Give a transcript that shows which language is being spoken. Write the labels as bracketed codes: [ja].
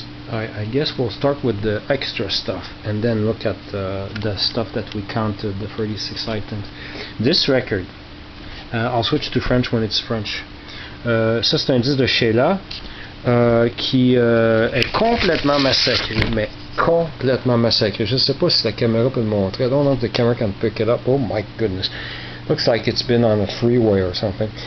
[en] I guess we'll start with the extra stuff and then look at the stuff that we counted, the 36 items. This record, I'll switch to French when it's French. [fr] Ça, c'est un disque de Sheila qui est complètement massacré, mais complètement massacré. Je sais pas si la caméra peut le montrer. [en] I don't know if the camera can pick it up. Oh my goodness. Looks like it's been on a freeway or something.